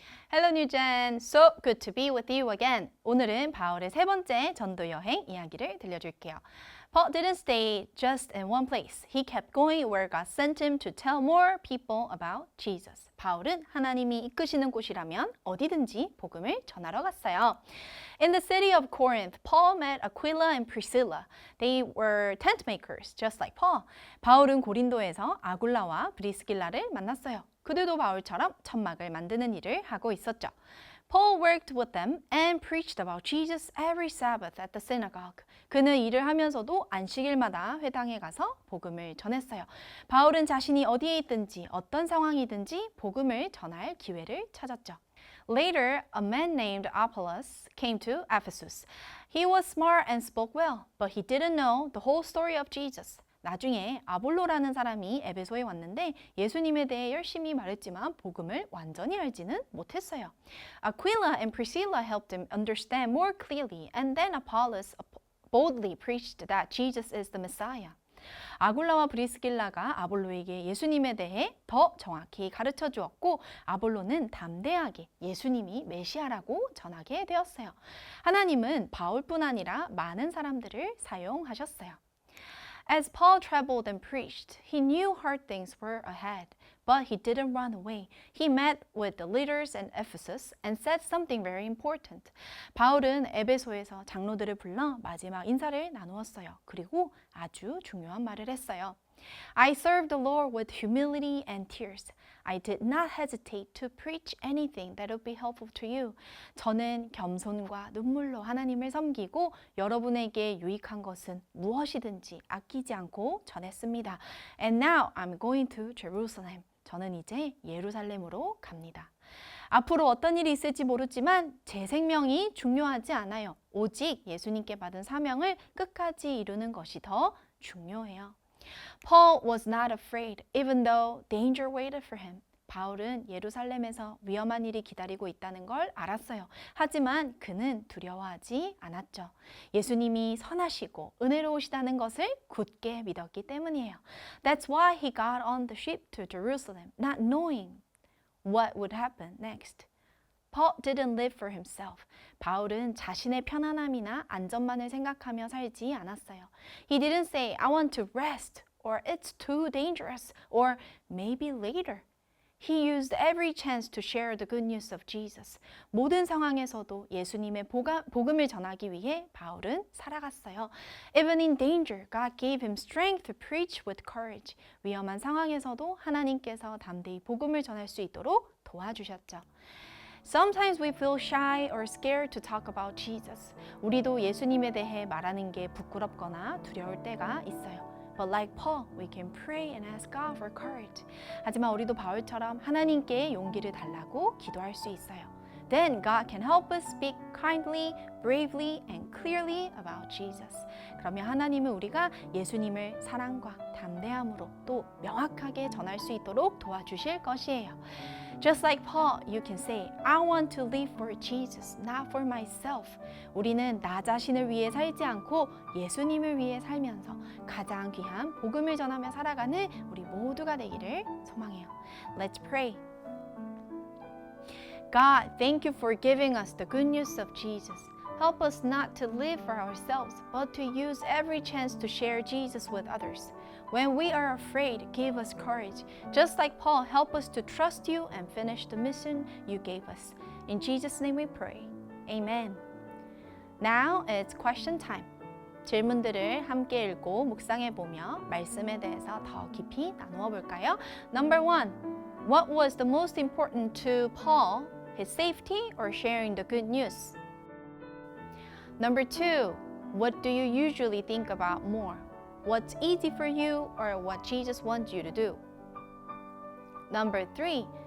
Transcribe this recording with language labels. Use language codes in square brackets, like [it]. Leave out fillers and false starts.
[en] Hello Newgen, so good to be with you again. [ko] 오늘은 바울의 세 번째 전도 여행 이야기를 들려줄게요. [en] Paul didn't stay just in one place. He kept going where God sent him to tell more people about Jesus. [ko] 바울은 하나님이 이끄시는 곳이라면 어디든지 복음을 전하러 갔어요. [en] In the city of Corinth, Paul met Aquila and Priscilla. They were tent makers, just like Paul. [ko] 바울은 고린도에서 아굴라와 브리스길라를 만났어요. 그들도 바울처럼 천막을 만드는 일을 하고 있었죠. [en] Paul worked with them and preached about Jesus every Sabbath at the synagogue. [ko] 그는 일을 하면서도 안식일마다 회당에 가서 복음을 전했어요. 바울은 자신이 어디에 있든지 어떤 상황이든지 복음을 전할 기회를 찾았죠. [en] Later, a man named Apollos came to Ephesus. He was smart and spoke well, but he didn't know the whole story of Jesus. [ko] 나중에 아볼로라는 사람이 에베소에 왔는데 예수님에 대해 열심히 말했지만 복음을 완전히 알지는 못했어요. [en] Aquila and Priscilla helped him understand more clearly, and then Apollos boldly preached that Jesus is the Messiah. [ko] 아굴라와 브리스길라가 아볼로에게 예수님에 대해 더 정확히 가르쳐 주었고 아볼로는 담대하게 예수님이 메시아라고 전하게 되었어요. 하나님은 바울뿐 아니라 많은 사람들을 사용하셨어요. [en] As Paul traveled and preached, he knew hard things were ahead, but he didn't run away. He met with the leaders in Ephesus and said something very important. [ko] 바울은 에베소에서 장로들을 불러 마지막 인사를 나누었어요. 그리고 아주 중요한 말을 했어요. [en] I served the Lord with humility and tears. I did not hesitate to preach anything that would be helpful to you. [ko] 저는 겸손과 눈물로 하나님을 섬기고 여러분에게 유익한 것은 무엇이든지 아끼지 않고 전했습니다. [en] And now I'm going to Jerusalem. [ko] 저는 이제 예루살렘으로 갑니다. 앞으로 어떤 일이 있을지 모르지만 제 생명이 중요하지 않아요. 오직 예수님께 받은 사명을 끝까지 이루는 것이 더 중요해요. [en] Paul was not afraid, even though danger waited for him. [ko] 바울은 예루살렘에서 위험한 일이 기다리고 있다는 걸 알았어요. 하지만 그는 두려워하지 않았죠. 예수님이 선하시고 은혜로우시다는 것을 굳게 믿었기 때문이에요. [en] That's why he got on the ship to Jerusalem, not knowing what would happen next. Paul didn't live for himself. [ko] 바울은 자신의 편안함이나 안전만을 생각하며 살지 않았어요. [en] He didn't say, I want to rest, or it's too dangerous, or maybe later. He used every chance to share the good news of Jesus. [ko] 모든 상황에서도 예수님의 복음을 전하기 위해 바울은 살아갔어요. [en] Even in danger, God gave him strength to preach with courage. [ko] 위험한 상황에서도 하나님께서 담대히 복음을 전할 수 있도록 도와주셨죠. [en] Sometimes we feel shy or scared to talk about Jesus. [ko] 우리도 예수님에 대해 말하는 게 부끄럽거나 두려울 때가 있어요. [en] But like Paul, we can pray and ask God for courage. [ko] 하지만 우리도 바울처럼 하나님께 용기를 달라고 기도할 수 있어요. [en] Then God can help us speak kindly, bravely, and clearly about Jesus. [ko] 그러면 하나님은 우리가 예수님을 사랑과 담대함으로 또 명확하게 전할 수 있도록 도와주실 것이에요. [en] Just like Paul, you can say, I want to live for Jesus, not for myself. [ko] 우리는 나 자신을 위해 살지 않고 예수님을 위해 살면서 가장 귀한 복음을 전하며 살아가는 우리 모두가 되기를 소망해요. [en] Let's pray. God, thank you for giving us the good news of Jesus. Help us not to live for ourselves, but to use every chance to share Jesus with others. When we are afraid, give us courage. Just like Paul, help us to trust you and finish the mission you gave us. In Jesus' name we pray. Amen. Now it's question time. [ko] 질문들을 함께 읽고 묵상해보며 말씀에 대해서 더 깊이 나누어 볼까요? [en] Number 1. What was the most important to Paul? His safety or sharing the good news? Number 2. What do you usually think about more? What's easy for you or what Jesus wants you to do? Number 3.